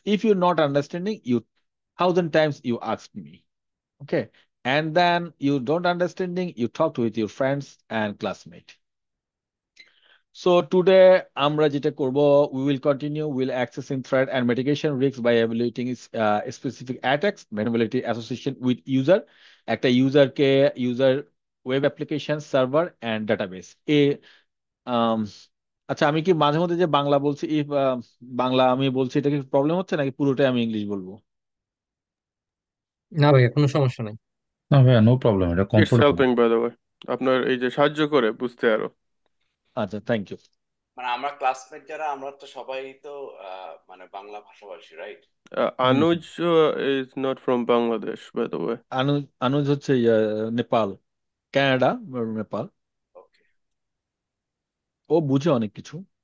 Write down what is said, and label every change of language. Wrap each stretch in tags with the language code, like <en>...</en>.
<en>If you're not understanding, you 1,000 times you ask me, okay, and then you don't understanding, you talk with your friends and classmate. So today</en> <bn>আমরা যেটা করব,</bn> <en>we will continue will accessing threat and mitigation risks by evaluating specific attacks, vulnerability association with user,</en> <bn>একটা ইউজারকে user web application server and database আম, আচ্ছা, আমি কি মাঝে মধ্যে যে বাংলা বলছি বাংলা আমি বলছি, এটা কি প্রবলেম হচ্ছে নাকি পুরোটাই আমি ইংলিশ বলবো? না ভাইয়া, কোনো সমস্যা নাই। না ভাইয়া, নো প্রবলেম, এটা</bn> <en>It's comfortable. helping, by the way.</en> <bn>আপনার এই যে সাহায্য করে বুঝতে আরো।</bn> <en>আচ্ছা, thank you.</en> <bn>মানে আমরা ক্লাসমেট যারা, আমরা তো সবাই তো মানে বাংলা ভাষাভাষী, right?</bn> <en>Anuj is not from Bangladesh, by the way.</en> <bn>অনুজ অনুজ হচ্ছে নেপাল, কানাডা, নেপাল।</bn> <en>Okay.</en> <bn>ও বুঝে অনেক কিছু।</bn>